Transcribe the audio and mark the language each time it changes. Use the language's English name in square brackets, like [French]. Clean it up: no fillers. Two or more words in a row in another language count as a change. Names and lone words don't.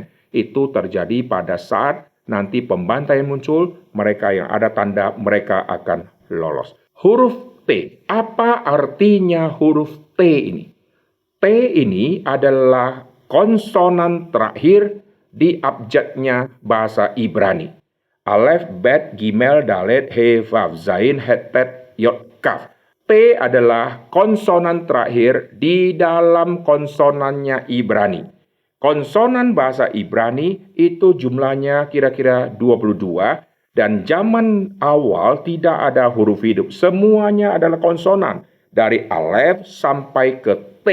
[Indonesian] Itu terjadi pada saat nanti pembantaian muncul, mereka yang ada tanda mereka akan lolos. Huruf T, apa artinya huruf T ini? T ini adalah konsonan terakhir di abjadnya bahasa Ibrani. [Hebrew] Alef, Bet, Gimel, Dalet, He, Vav, Zain, Het, Tet, Yod, Kaf. [Indonesian] T adalah konsonan terakhir di dalam konsonannya Ibrani. Konsonan bahasa Ibrani itu jumlahnya kira-kira 22 dan zaman awal tidak ada huruf hidup. Semuanya adalah konsonan dari alef sampai ke T.